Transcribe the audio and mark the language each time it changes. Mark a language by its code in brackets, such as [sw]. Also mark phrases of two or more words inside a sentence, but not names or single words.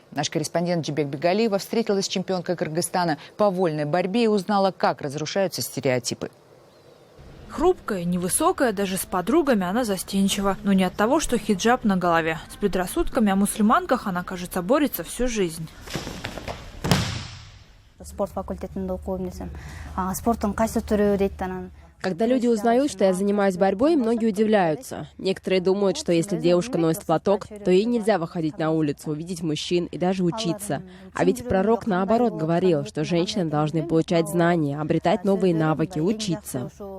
[ru] Наш корреспондент Джибек Бегалиева встретилась с чемпионкой Кыргызстана по вольной борьбе и узнала, как разрушаются стереотипы. Хрупкая, невысокая, даже с подругами она застенчива. Но не от того, что хиджаб на голове. С предрассудками о мусульманках она, кажется, борется всю жизнь. [ky] Спорт факультетінде оқуым десем, спорттың қайсы түрі дейді анан. [ru] Когда люди узнают, что я занимаюсь борьбой, многие удивляются. Некоторые думают, что если девушка носит платок, то ей нельзя выходить на улицу, увидеть мужчин и даже учиться. А ведь пророк наоборот говорил, что женщины должны получать знания, обретать новые навыки, учиться.